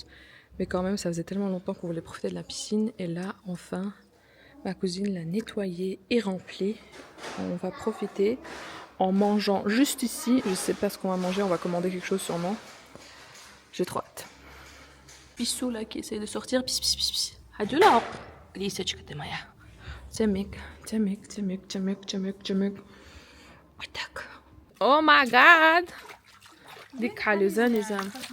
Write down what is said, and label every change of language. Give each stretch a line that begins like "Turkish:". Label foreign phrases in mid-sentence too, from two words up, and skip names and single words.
French: Mais quand même, ça faisait tellement longtemps qu'on voulait profiter de la piscine. Et là, enfin, ma cousine l'a nettoyée et remplie. On va profiter en mangeant juste ici. Je sais pas ce qu'on va manger. On va commander quelque chose sûrement. J'ai trop hâte. Pissou là qui essaye de sortir. Pis pis pis pis. Hadi là.
Russian: Лисочка ты моя. Тямик. Вот так.
English: Oh my god. ديك حلوزة نظام.